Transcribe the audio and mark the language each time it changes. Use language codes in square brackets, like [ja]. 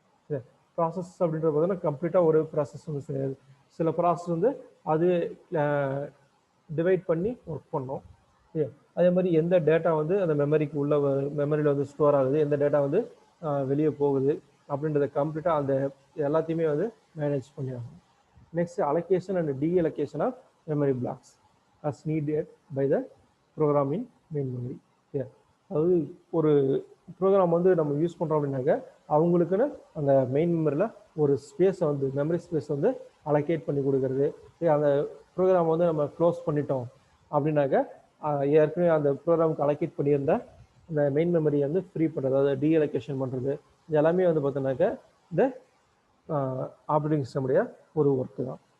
[ta] சரி, ப்ராசஸ் அப்படின்றது பார்த்தீங்கன்னா கம்ப்ளீட்டாக ஒரு ப்ராசஸ் வந்து செய்யாது. சில ப்ராசஸ் வந்து அது டிவைட் பண்ணி ஒர்க் பண்ணோம். அதே மாதிரி எந்த டேட்டா வந்து அந்த மெமரிக்கு உள்ள மெமரியில் வந்து ஸ்டோர் ஆகுது, எந்த டேட்டா வந்து வெளியே போகுது அப்படின்றத கம்ப்ளீட்டாக அந்த எல்லாத்தையுமே வந்து manage பண்ணியாகும். [en] Next, allocation and deallocation of memory blocks as needed by the program in main memory. [ta] அதாவது ஒரு ப்ரோக்ராம் வந்து நம்ம யூஸ் பண்ணுறோம் அப்படின்னாக்க அவங்களுக்குன்னு அந்த மெயின் மெமரியில் ஒரு ஸ்பேஸை வந்து மெமரி ஸ்பேஸ் வந்து அலோகேட் பண்ணி கொடுக்கறது. அந்த ப்ரோக்ராம் வந்து நம்ம க்ளோஸ் பண்ணிட்டோம், அப்படின்னாக்க ஏற்கனவே அந்த ப்ரோக்ராமுக்கு அலோகேட் பண்ணியிருந்த அந்த மெயின் மெமரியை வந்து ஃப்ரீ பண்ணுறது, அதாவது டீஅலோகேஷன் பண்ணுறது, இது எல்லாமே வந்து பார்த்தோன்னாக்க இந்த ஆப்ரேட்டிங் சிஸ்டமுடைய ஒரு ஒர்க்கு தான்.